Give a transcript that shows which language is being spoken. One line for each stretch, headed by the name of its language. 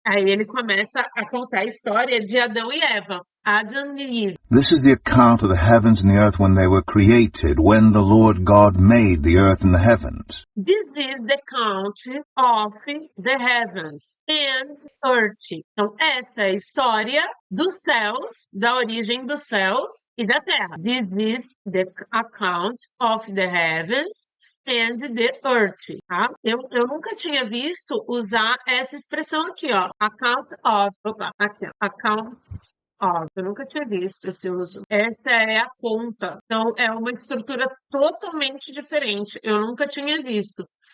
Portuguese: Aí ele começa a contar a história de Adão e Eva. Adam e Eve.
English: This is the account of the heavens and the earth when they were created, when the Lord God made the earth and the heavens. This is the account of the heavens and earth.
Portuguese: Então, esta é a história dos céus, da origem dos céus e da terra.
English: This is the account of the heavens and the earth, tá?
Portuguese: Eu nunca tinha visto usar essa expressão aqui, ó. Account of. Aqui, ó. Accounts. Eu nunca tinha visto esse uso. Essa é a conta. Então, é uma estrutura totalmente diferente. Eu nunca tinha visto.